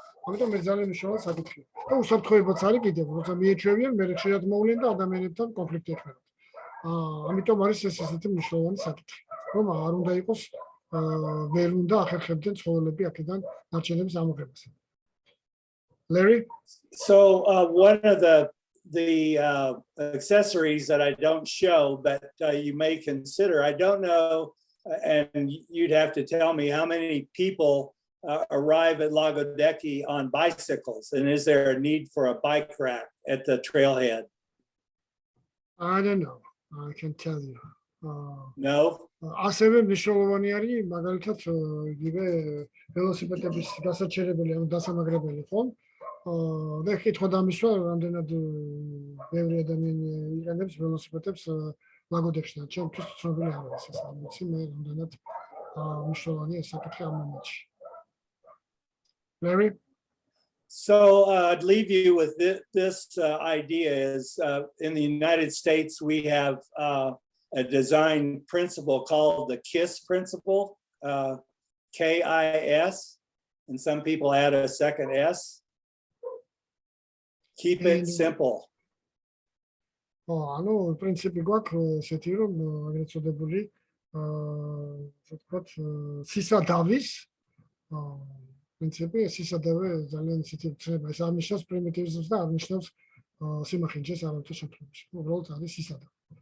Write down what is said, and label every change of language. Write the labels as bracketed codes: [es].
[ka] ამიტომ ეს ძალიან მნიშვნელოვანი საკითხია. და უსაფრთხოებაც არის კიდევ, როცა მიეჩვევიან, მე ხშირად მოვლენ და ადამიანებთან კონფლიქტი ექმნებათ. ამიტომ არის ეს ესეთი მნიშვნელოვანი საკითხი, რომ არ უნდა იყოს ვერ უნდა ახერხებდნენ ცხოველები აქედან ნარჩენების ამოღებას. [en] Larry? So one of the accessories that I don't show, but you may consider, I don't know and you'd have to tell me how many people arrive at Lagodekhi on bicycles, and is there a need for a bike rack at the trailhead? I don't know. I can tell you. No? [ka] ასევე მნიშვნელოვანი არის მაგალითად იგივე ველოსიპედების გასაჩერებელი ან დასამაგრებელი ხომ? და კითხვა დამისვა, რამდენად ბევრი ადამიანი იყენებს ველოსიპედებს ლაგოდექში. ჩემთვის ცნობილი არ არის ეს, არ ვიცი მე რამდენად მნიშვნელოვანია ეს საკითხი ამ მომენტში. [en] Larry? So I'd leave you with this idea is in the United States, we have a design principle called the KISS principle, K-I-S, and some people add a second S. Keep it simple. [ka] ანუ პრინციპი გვაქვს ესეთი რომ ეგრეთ წოდებული ასე ვთქვათ სისადავის პრინციპი სისადავე ძალიან ისეთი ცნება ეს არ ნიშნავს პრიმიტივიზმს და არ ნიშნავს სიმახინჯეს არავითარ შემთხვევაში უბრალოდ არის სისადავე